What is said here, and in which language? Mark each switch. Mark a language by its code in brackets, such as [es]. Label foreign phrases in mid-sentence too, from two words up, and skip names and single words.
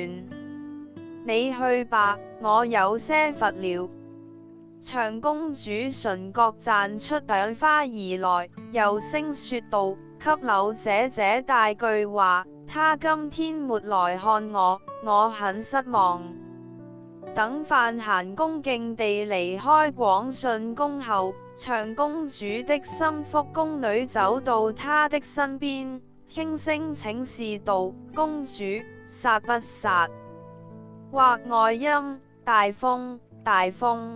[zh] 你去吧，我有些乏了。長公主唇角綻出朵花兒來，柔聲說道：給柳姐姐帶句話，她今天沒來看我，我很失望。等范閑恭敬地離開廣順宮後，長公主的心腹宮女走到她的身邊，輕聲請示道：公主，殺不殺？或外音，大風，大風。